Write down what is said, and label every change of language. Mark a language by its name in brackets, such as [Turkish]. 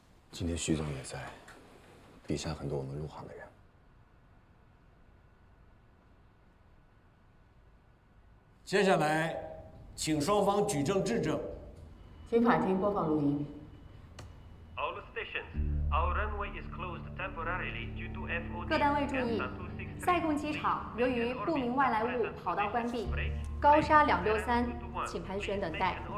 [Chinese] 今天徐总也在，底下很多我们陆航的人。接下来，请双方举证质证。请法庭播放录音。 [English] All stations, our runway is closed temporarily due to FOD. [Chinese] 各单位注意，塞贡机场由于不明外来物跑道关闭，高沙263，请盘旋等待。